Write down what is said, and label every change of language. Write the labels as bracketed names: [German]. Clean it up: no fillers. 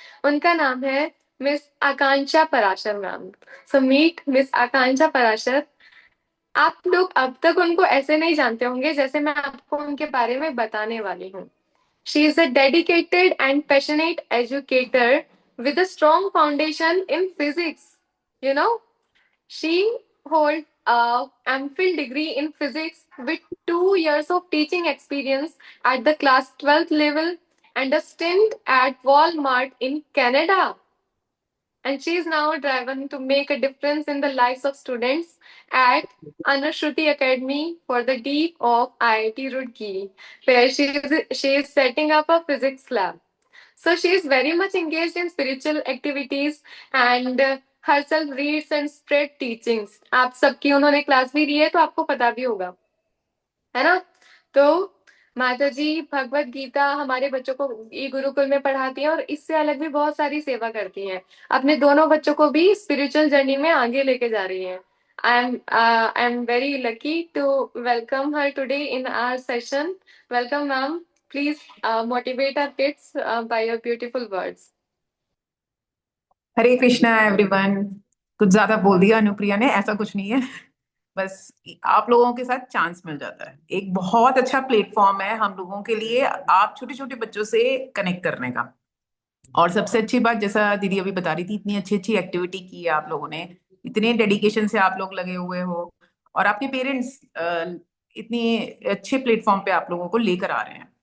[Hindi] उनका नाम है मिस आकांक्षा पराशर मैम। [English] so meet [Hindi] मिस आकांक्षा पराशर। आप लोग अब तक उनको ऐसे नहीं जानते होंगे जैसे मैं आपको उनके बारे में बताने वाली हूँ। She is a dedicated and passionate educator [English] with a strong foundation in physics. You know, she holds a MPhil degree in physics with 2 years of teaching experience at the class 12th level and a stint at Walmart in Canada. And she is now driven to make a difference in the lives of students at Anushruti Academy for the Deep of IIT Roorkee, where she is setting up a physics lab. So she is very much engaged in spiritual activities and herself reads and spread teachings. [Hindi] आप सबकी उन्होंने class भी ली है तो आपको पता भी होगा, है ना। तो माता जी भगवत गीता हमारे बच्चों को ई गुरुकुल में पढ़ाती हैं और इससे अलग भी बहुत सारी सेवा करती हैं। अपने दोनों बच्चों को भी स्पिरिचुअल जर्नी में आगे लेके जा रही हैं। [English] I am very lucky to welcome her today in our session. Welcome, ma'am. Please motivate our kids by your beautiful words. [Hindi] Hare Krishna everyone. कुछ ज्यादा बोल दिया अनुप्रिया ने, ऐसा कुछ नहीं है, बस आप लोगों के साथ चांस मिल जाता है। एक बहुत अच्छा प्लेटफॉर्म है हम लोगों के लिए, आप छोटे छोटे बच्चों से कनेक्ट करने का। और सबसे अच्छी बात, जैसा दीदी अभी बता रही थी, इतनी अच्छी अच्छी एक्टिविटी की है आप लोगों ने, इतने डेडिकेशन से आप लोग लगे हुए हो, और आपके पेरेंट्स इतने अच्छे प्लेटफॉर्म पे आप लोगों को लेकर आ रहे हैं।